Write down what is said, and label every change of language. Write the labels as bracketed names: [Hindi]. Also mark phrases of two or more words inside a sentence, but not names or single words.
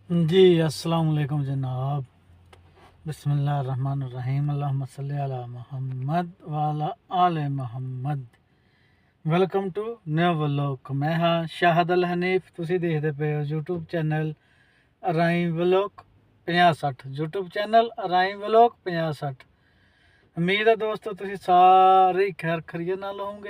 [Urdu] जी [Arabic] السلام عليكم [Urdu] जनाब। [Arabic] بسم الله الرحمن الرحيم. اللهم صل على محمد وعلى آل محمد. [English] Welcome to new vlog. [Punjabi] ਮੈਂ ਹਾਂ ਸ਼ਾਹਦ ਅਲ ਹਨੀਫ। ਤੁਸੀਂ ਦੇਖਦੇ ਪਏ ਹੋ [English] YouTube channel [Punjabi] ਰਾਈ ਵਲੌਗ 5060। [English] YouTube channel Rai Vlog 5060। [Punjabi] ਉਮੀਦ ਹੈ ਦੋਸਤੋ ਤੁਸੀਂ ਸਾਰੇ ਖੈਰ ਖਰੀਅਤ ਨਾਲ ਹੋਵੋਗੇ।